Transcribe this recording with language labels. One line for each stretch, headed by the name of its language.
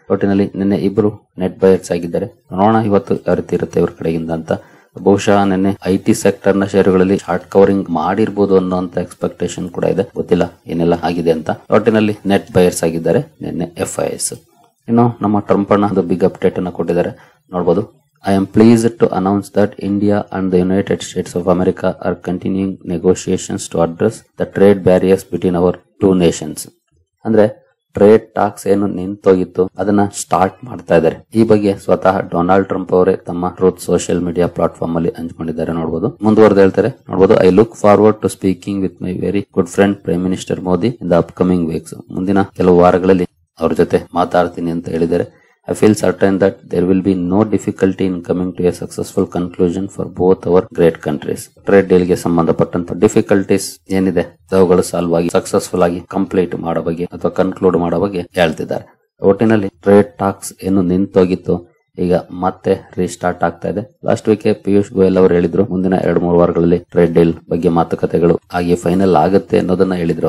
Kannada: ಒಟ್ಟಿನಲ್ಲಿ ನಿನ್ನೆ ಇಬ್ಬರು ನೆಟ್ ಬೈಯರ್ಸ್ ಆಗಿದ್ದಾರೆ. ನೋಡೋಣ ಇವತ್ತು ಯಾವ ರೀತಿ ಇರುತ್ತೆ ಇವ್ರ ಕಡೆಯಿಂದ ಅಂತ. ಬಹುಶಃ ನಿನ್ನೆ IT ಸೆಕ್ಟರ್ ನ ಶೇರುಗಳಲ್ಲಿ ಶಾರ್ಟ್ ಕವರಿಂಗ್ ಮಾಡಿರ್ಬೋದು ಅನ್ನೋಂತ ಎಕ್ಸ್ಪೆಕ್ಟೇಷನ್ ಕೂಡ ಇದೆ. ಗೊತ್ತಿಲ್ಲ ಏನೆಲ್ಲ ಆಗಿದೆ ಅಂತ. ಒಟ್ಟಿನಲ್ಲಿ ನೆಟ್ ಬೈಯರ್ಸ್ ಆಗಿದ್ದಾರೆ ನಿನ್ನೆ FIS. ಇನ್ನು ನಮ್ಮ ಟ್ರಂಪ್ ಅಣ್ಣ ಒಂದು ಬಿಗ್ ಅಪ್ಡೇಟ್ ಅನ್ನು ಕೊಟ್ಟಿದ್ದಾರೆ, ನೋಡಬಹುದು.
English: I am pleased to announce that India and the United States of America are continuing negotiations to address the trade barriers between our two nations.
Kannada: ಅಂದ್ರೆ ಟ್ರೇಡ್ ಟಾಕ್ಸ್ ಏನು ನಿಂತೋಗಿತ್ತು ಅದನ್ನ ಸ್ಟಾರ್ಟ್ ಮಾಡ್ತಾ ಇದ್ದಾರೆ. ಈ ಬಗ್ಗೆ ಸ್ವತಃ ಡೊನಾಲ್ಡ್ ಟ್ರಂಪ್ ಅವರೇ ತಮ್ಮ ಟ್ರೂತ್ ಸೋಷಿಯಲ್ ಮೀಡಿಯಾ ಪ್ಲಾಟ್ಫಾರ್ಮ್ ಅಲ್ಲಿ ಹಂಚಿಕೊಂಡಿದ್ದಾರೆ. ನೋಡಬಹುದು, ಮುಂದುವರೆದು ಹೇಳ್ತಾರೆ. ನೋಡಬಹುದು,
English: I look forward to speaking with my very good friend prime minister Modi in the upcoming weeks.
Kannada: ಮುಂದಿನ ಕೆಲವು ವಾರಗಳಲ್ಲಿ ಅವ್ರ ಜೊತೆ ಮಾತಾಡ್ತೀನಿ ಅಂತ ಹೇಳಿದ್ದಾರೆ.
English: I feel certain that there will be no difficulty in coming to a successful conclusion for both our great countries.
Kannada: Trade deal ಗೆ ಸಂಬಂಧಪಟ್ಟಂತ ಡಿಫಿಕಲ್ಟೀಸ್ ಏನಿದೆ ಅವುಗಳು ಸಾಲ್ವ್ ಆಗಿ ಸಕ್ಸಸ್ಫುಲ್ ಆಗಿ ಕಂಪ್ಲೀಟ್ ಮಾಡೋ ಬಗ್ಗೆ ಅಥವಾ ಕನ್ಕ್ಲೂಡ್ ಮಾಡೋ ಬಗ್ಗೆ ಹೇಳ್ತಿದ್ದಾರೆ. ಒಟ್ಟಿನಲ್ಲಿ ಟ್ರೇಡ್ ಟಾಕ್ಸ್ ಏನು ನಿಂತೋಗಿತ್ತು ಈಗ ಮತ್ತೆ ರೀಸ್ಟಾರ್ಟ್ ಆಗ್ತಾ ಇದೆ. ಲಾಸ್ಟ್ ವೀಕ್ ಪಿಯೂಷ್ ಗೋಯಲ್ ಅವರು ಹೇಳಿದ್ರು, ಮುಂದಿನ 2-3 ವಾರಗಳಲ್ಲಿ ಟ್ರೇಡ್ ಡೀಲ್ ಬಗ್ಗೆ ಮಾತುಕತೆಗಳು ಆಗಿ ಫೈನಲ್ ಆಗುತ್ತೆ ಅನ್ನೋದನ್ನ ಹೇಳಿದ್ರು.